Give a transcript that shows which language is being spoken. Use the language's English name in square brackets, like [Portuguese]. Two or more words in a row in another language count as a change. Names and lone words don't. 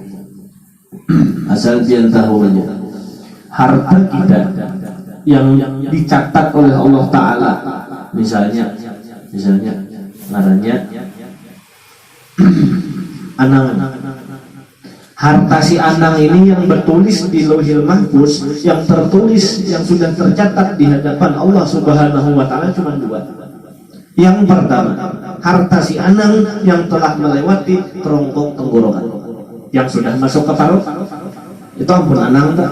[Indonesian] Asal dia tahu aja harta kita yang dicatat oleh [Arabic] الله تعالى [Indonesian] misalnya ngarannya Anang. Harta si Anang ini yang bertulis di Lauhil Mahfuz, yang tertulis, yang sudah tercatat di hadapan [Arabic] الله سبحانه وتعالى [Indonesian] cuma dua. Yang pertama, harta si Anang yang telah melewati kerongkong tenggorokan, yang sudah masuk ke paru, itu ampun Anang tak?